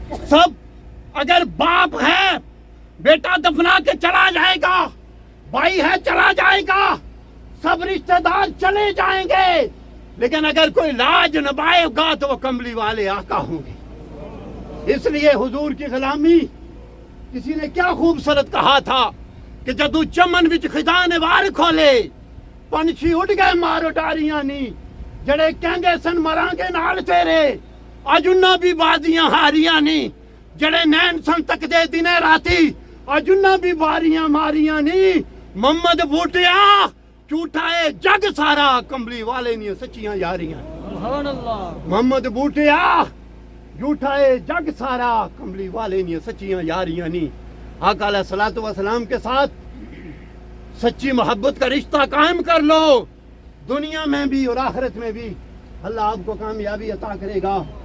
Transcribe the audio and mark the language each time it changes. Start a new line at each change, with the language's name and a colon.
Urdu: سب اگر باپ ہے بیٹا دفنا کے چلا جائے گا, بھائی ہے چلا جائے گا, سب رشتہ دار چلے جائیں گے, لیکن اگر کوئی لاج نبھائے گا تو وہ کمبلی والے آقا ہوں گے. اس لیے حضور کی غلامی, کسی نے کیا خوبصورت کہا تھا کہ
Punjabi: جدو چمن وچ خزانے وار کھولے, پنچھی اڑ گئے مارو ڈاریاں نی, جڑے کہندے سن مرانگے نال تیرے, اج انہاں بھی بازیاں ہاریاں نی, جڑے نین سن تک دے دن راتی, اج انہاں بھی باریاں ماریاں نی. محمد بوٹیا جھوٹا ہے جگ سارا, کمبلی والے نہیں سچیاں یاریاں. سبحان اللہ. محمد بوٹیا جھوٹا ہے جگ سارا, کمبلی والے نہیں سچیاں یاریاں نہیں.
Urdu: آقا علیہ الصلوۃ والسلام کے ساتھ سچی محبت کا رشتہ قائم کر لو, دنیا میں بھی اور آخرت میں بھی اللہ آپ کو کامیابی عطا کرے گا.